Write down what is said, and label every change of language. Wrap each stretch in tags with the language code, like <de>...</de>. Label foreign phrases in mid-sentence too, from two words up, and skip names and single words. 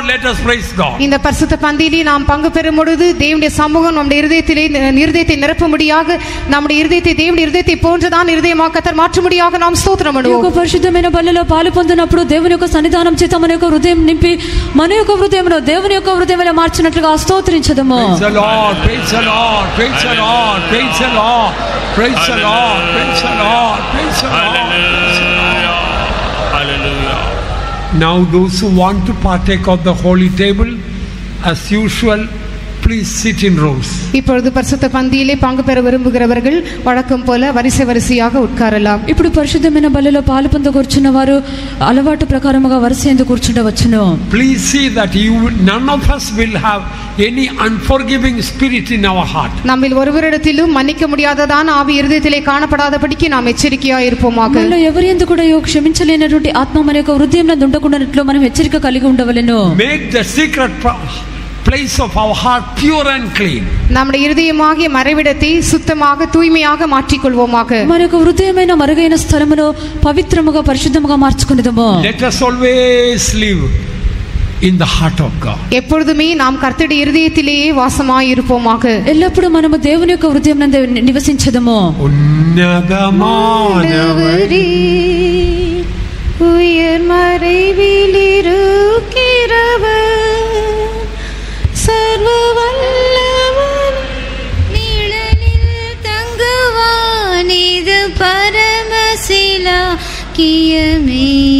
<en>Let us praise God.</en> <ta>இந்த பரிசுத்த பந்தியிலே நாம் பங்கு பெறும் பொழுது தேவனுடைய சமூகம் நம்முடைய இருதயத்தை நிரப்பும்படியாக நம்முடைய இருதயத்தை தேவனுடைய இருதயத்தை போன்றதான் இருதயமாக கர்த்தர் மாற்றும்படியாக நாம் ஸ்தோத்திரம் பண்ணுவோம்.</ta> <te>ఒక పరిశుద్ధమైన బలిలో పాలు పొందినప్పుడు దేవుని యొక్క సన్నిధానం చేత మన యొక్క హృదయం నింపి మన యొక్క హృదయమును దేవుని యొక్క హృదయములో మార్చినట్లుగా స్తోత్రించదము.</te> <en>Praise the Lord, praise the Lord, praise the Lord, praise the Lord, praise the Lord, praise the Lord, praise the Lord. Hallelujah. Now those who want to partake of the holy table, as usual, please sit in rows.</en> <ta>இப்பொழுது பரிசுத்த பந்தியிலே பங்கு பெற விரும்புகிறவர்கள் வழக்கம் போல வரிசையாக உட்காரலாம்.</ta> <te>ఇప్పుడు పరిశుద్ధమైన బలిలో పాలు పొందకూర్చున్న వారు అలవాటు ప్రకారముగా వరుస కూర్చుండవచ్చును.</te> <en>Please see that none of us will have any unforgiving spirit in our heart.</en> <ta>நம்மில் ஒருவரிடத்திலும் மன்னிக்க முடியாததான ஆவி இருதயத்திலே காணப்படாதபடிக்கு நாம் எச்சரிக்கையாய் இருப்போமாக.</ta> <te>మనలో ఎవరి యందు కూడా క్షమించలేనటువంటి ఆత్మ మన యొక్క హృదయంలో ఉండకుండానట్లు మనం హెచ్చరిక కలిగి ఉండవలెను.</te> <en>Make the secret place of our heart pure and clean.</en> <ta>நம்முடைய இருதயமாகிய மறைவிடத்தை சுத்தமாக தூய்மையாக மாற்றிக் கொள்வோமாக.</ta> <te>మన యొక్క హృదయమైన మరుగైన స్థలమును పవిత్రముగా పరిశుద్ధముగా మార్చుకొనిదము.</te> <en>Let us always live in the heart of God.</en> <ta>எப்பொழுதுமே நாம் கர்த்தருடைய இருதயத்திலேயே வாசமாய் இருப்போமாக.</ta> <te>ఎల్లప్పుడూ మనము దేవుని యొక్క హృదయం నందు నివసించదము.</te> <ta>ఉన్నதமானவரே உயர் மறைவில் இருக்கிறவர் சர்வ வல்லவர் நிழலில் தங்குவான் இது பரமசிலாக்கியமே.</ta>